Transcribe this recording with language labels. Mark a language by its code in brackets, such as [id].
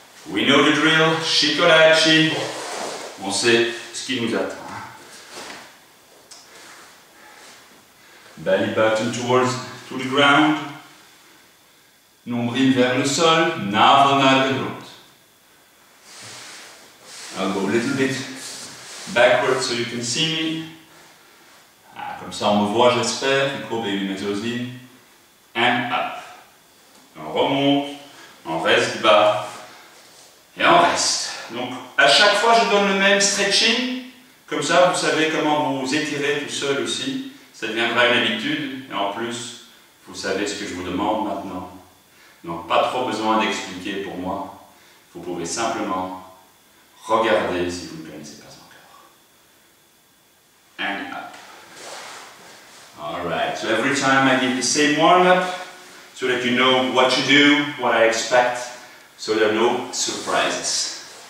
[en] We know the drill, Shikodachi. [fr] On sait ce qui nous attend. [en] Belly button to the ground. [fr] Nombril vers le sol, [nl] navel naar de grond. [en] a little bit backward so you can see me. [fr] Ah, comme ça on me voit, j'espère. Courbe et méthosine. [en] And up. [fr] On remonte, on reste bas et on reste. Donc à chaque fois je donne le même stretching. Comme ça vous savez comment vous étirez tout seul aussi. Ça deviendra une habitude et en plus vous savez ce que je vous demande maintenant. Donc pas trop besoin d'expliquer pour moi. Vous pouvez simplement regarder si vous ne connaissez pas encore. [en] And up. Alright, so every time I give the same warm-up so that you know what to do, what I expect, so there are no surprises.